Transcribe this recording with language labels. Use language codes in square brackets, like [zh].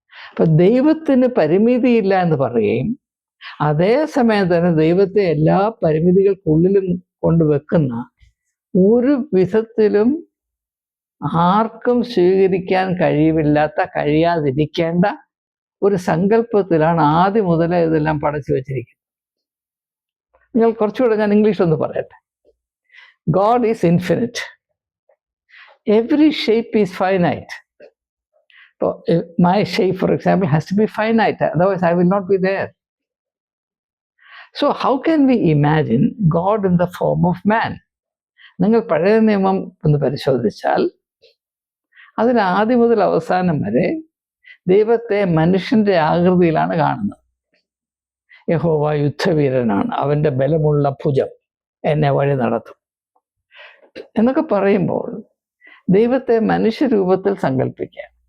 [ml] അപ്പം ദൈവത്തിന് പരിമിതിയില്ല എന്ന് പറയുകയും അതേസമയം തന്നെ ദൈവത്തെ എല്ലാ പരിമിതികൾക്കുള്ളിലും കൊണ്ടുവെക്കുന്ന, ഒരു വിധത്തിലും ആർക്കും സ്വീകരിക്കാൻ കഴിയാതിരിക്കേണ്ട ഒരു സങ്കല്പത്തിലാണ് ആദ്യം മുതലേ ഇതെല്ലാം പടച്ചു വെച്ചിരിക്കുന്നത്. നിങ്ങൾ കുറച്ചുകൂടെ ഞാൻ ഇംഗ്ലീഷ് ഒന്ന് പറയട്ടെ. God is infinite. [en] every shape is finite. So my shape, for example, has to be finite, otherwise I will not be there. So how can we imagine God in the form of man? [ml] നിങ്ങൾ പഴയ നിയമം ഒന്ന് പരിശോധിച്ചാൽ അതിൽ ആദ്യം മുതൽ അവസാനം വരെ ദൈവത്തെ മനുഷ്യന്റെ ആകൃതിയിലാണ് കാണുന്നത്. യഹോവ യുദ്ധവീരനാണ്, അവന്റെ ബലമുള്ള ഭുജം എന്നെ വഴി നടത്തും എന്നൊക്കെ പറയുമ്പോൾ ദൈവത്തെ മനുഷ്യരൂപത്തിൽ സങ്കല്പിക്കുക.